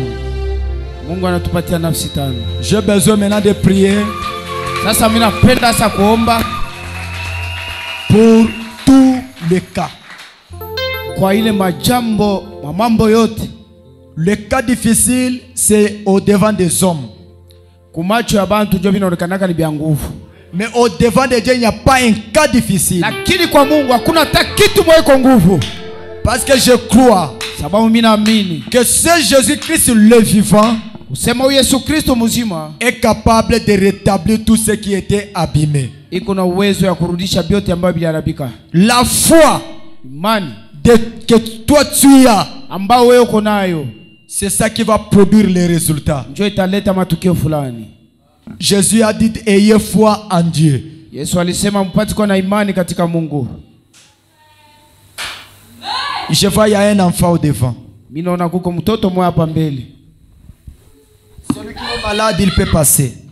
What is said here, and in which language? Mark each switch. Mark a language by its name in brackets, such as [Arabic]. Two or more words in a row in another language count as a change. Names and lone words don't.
[Swahili] Mungu anatupatia nafsi 5. [French] J'ai besoin maintenant de prier. [Swahili] Sasa mimi napenda sasa kuomba [French] pour tous les cas. [Swahili] Kwa ile mambo yote. [French] Le cas difficile, c'est au devant des hommes. [Swahili] Kumacho ya bantu ndio vinaonekana ni bya nguvu. [French] Mais au devant de Dieu, il n'y a pas un cas difficile. [Swahili] Lakini kwa Mungu hakuna hata kitu moja kwa nguvu. [French] Parce que je crois que ce Jésus-Christ le vivant est capable de rétablir tout ce qui était abîmé. La foi que toi tu as, c'est ça qui va produire les résultats. Jésus a dit ayez foi en Dieu. Je vois il y a un enfant au devant. Celui qui est malade, il peut passer.